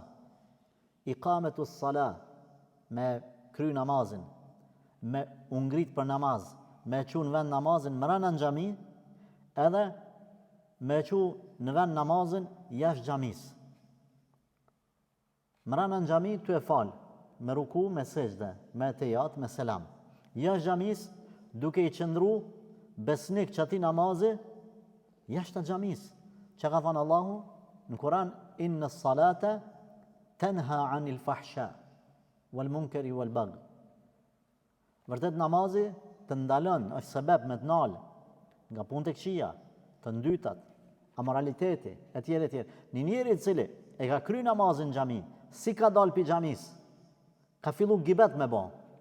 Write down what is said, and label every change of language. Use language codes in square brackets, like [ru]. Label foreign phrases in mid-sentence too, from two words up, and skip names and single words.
[ar] إقامة الصلاة, [sq] me kry namazin, me ungrit për namaz, me qu në vend namazin mrena në xhami, edhe me qu në vend namazin jashtë xhamis. Mrena në xhami ty e fal, me ruku, me sejdë, me tejat, me selam. Jashtë xhamis, duke i qëndru besnik që ati namazi, jashtë xhamis. Që ka thënë Allahu në Kur'an, [ar] إن الصلاة تنهى عن الفحشاء والمنكر والبغي. [sq] Vërtet namazi të ndalon, është sebeb me të nalë nga punë të këqija, të ndytat, amoraliteti, etj. Një njeri i cili e ka kry namazin në xhami, si ka dalë pi xhamis, ka fillu gibet me bo.